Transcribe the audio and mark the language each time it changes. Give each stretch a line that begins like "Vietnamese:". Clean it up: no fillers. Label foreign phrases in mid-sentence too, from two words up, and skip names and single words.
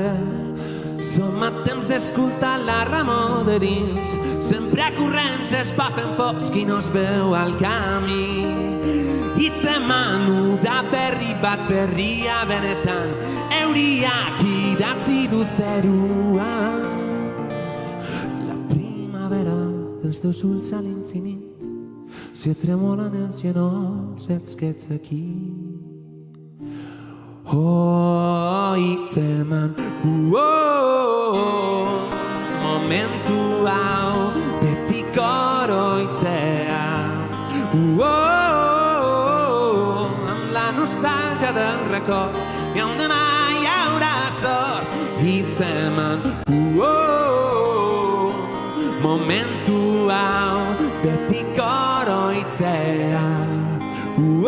Catalan: Som a temps d'escoltar la remor de dins, sempre a corrents es va fent fosc i no es veu al camí.
Basque: Hitzeman da berri bat berria benetan, euriak idatzi du zeruan.
Catalan: La primavera dels teus ulls a l'infinit, si et tremolen els genolls ets que ets aquí.
Basque: Hitzeman, momentu hau betiko oroitzea.
Catalan: La nostalgia del record i on demà hi haurà sort.
Basque: Hitzeman, momentu hau betiko oroitzea.